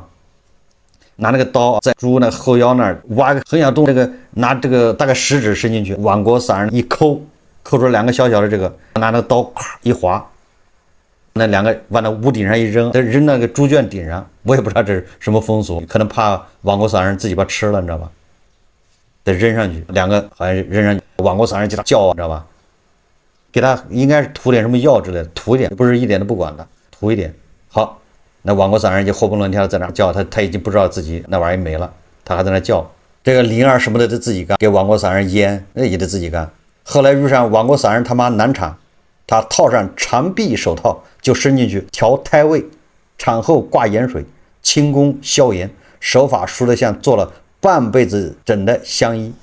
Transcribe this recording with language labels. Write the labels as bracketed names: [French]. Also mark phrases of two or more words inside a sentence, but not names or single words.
[Chinese] 拿那個刀在豬那後腰那兒挖個很小洞，這個拿這個大概食指伸進去，王國散人一摳出兩個小小的這個，拿那個刀一劃，那兩個往那屋頂上一扔，扔那個豬圈頂上，我也不知道這是什麼風俗，可能怕王國散人自己把吃了，你知道吧？得扔上去，兩個好像扔上去，王國散人就他叫，你知道吧？給他應該是塗點什麼藥之類的，塗一點，不是一點都不管的，塗一點，好。那王國散人就活蹦亂跳在那叫，他已經不知道自己那玩意沒了，他還在那叫。這個靈兒什麼的都自己幹，給王國散人醃，那也得自己幹。後來遇上王國散人他媽難產，他套上長臂手套就伸進去調胎位，產後掛鹽水，輕功消炎，手法熟得像做了半輩子整的香醫。